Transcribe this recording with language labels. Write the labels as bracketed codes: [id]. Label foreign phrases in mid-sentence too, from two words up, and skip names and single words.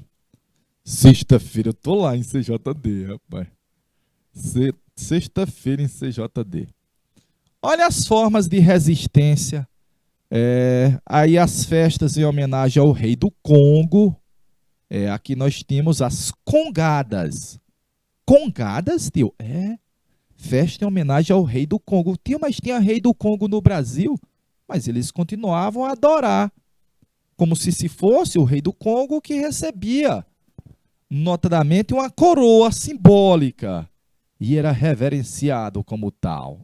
[pt] Sexta-feira eu tô lá em CJD, rapaz. Sexta-feira em CJD. Olha as formas de resistência. Aí as festas em homenagem ao rei do Congo. Aqui nós temos as congadas. Congadas, tio? Festa em homenagem ao rei do Congo. Tio, mas tinha rei do Congo no Brasil. Mas eles continuavam a adorar. Como se fosse o rei do Congo que recebia, notadamente, uma coroa simbólica. E era reverenciado como tal.